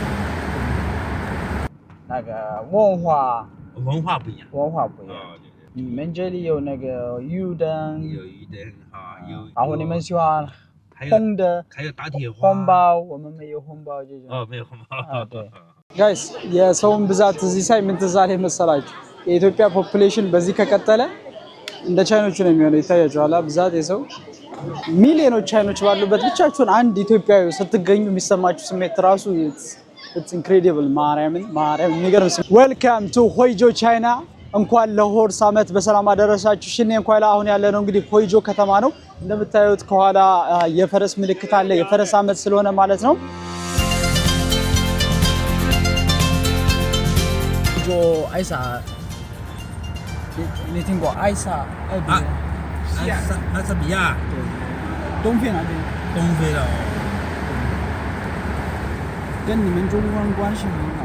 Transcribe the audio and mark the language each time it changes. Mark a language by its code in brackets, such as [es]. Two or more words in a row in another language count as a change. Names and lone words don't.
[zh] 那个文化不一样。文化不一样。哦，对对，你们这里有那个油灯，有一点哈，然后你们喜欢还有红的，还有打铁花。红包，我们没有红包这种。哦，没有红包。 [am] 对 ጋይስ የሰውን ብዛት እዚህ ሳይመንት ዛሬ መሰላችሁ የኢትዮጵያ ፖፑሌሽን በዚህ ከቀጠለ እንደ ቻይኖቹ ነው የሚሆነው። ይታያችኋል ብዛት የሰው ሚሊዮኖች ቻይኖች ባሉበት ብቻችሁን አንድ ኢትዮጵያዊ ስትገኙ የሚሰማችሁ ስሜት ራሱ [en] it's incredible። [am] ማርያም የሚገርም ስሜት። [en] welcome to [am] ሆይጆ ቻይና። እንኳን ለሆርስ ዓመት በሰላም አደረሳችሁ። ሽኔ እንኳን አሁን ያለ ነው እንግዲህ ሆይጆ ከተማ ነው። እንደምታዩት ከኋላ የፈረስ ምልክት አለ። የፈረስ ዓመት ስለሆነ ማለት ነው። [zh] 就艾莎，你听过艾莎？埃塞比亚，对，东非那边。东非的跟你们中国人关系很好。